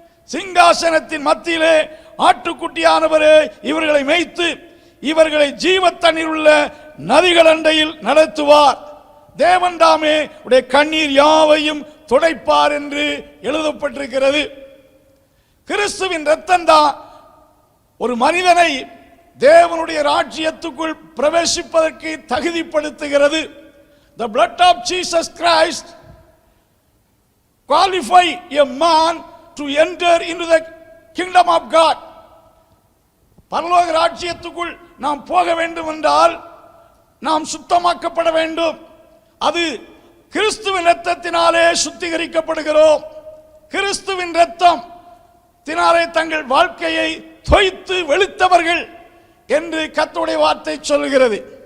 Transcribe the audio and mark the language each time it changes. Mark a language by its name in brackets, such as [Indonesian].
[Tamil] சிங்காசனத்தின் மத்தியிலே ஆட்டுக்குட்டியானவரே இவர்களை மேய்த்து இவர்களை ஜீவ தண்ணீர் உள்ள நதிகள் அண்டையில் நடத்துவார். தேவன் தாமே உடைய கண்ணீர் யாவையும் துடைப்பார் என்று எழுதப்பட்டிருக்கிறது. கிறிஸ்துவின் இரத்தம் தான் ஒரு மனிதனை தேவனுடைய ராஜ்யத்துக்குள் பிரவேசிப்பதற்கு தகுதிப்படுத்துகிறது. [English] The blood of Jesus Christ qualify a man to enter into the kingdom of God. [Tamil] பரலோக ராஜ்யத்துக்குள் நாம் போக வேண்டும் என்றால் நாம் சுத்தமாக்கப்பட வேண்டும். அது கிறிஸ்துவின் இரத்தத்தினாலே சுத்திகரிக்கப்படுகிறோம். கிறிஸ்துவின் இரத்தத்தினாலே தங்கள் வாழ்க்கையை தோய்த்து வெளுத்தவர்கள் என்று கர்த்தருடைய வார்த்தை சொல்கிறது.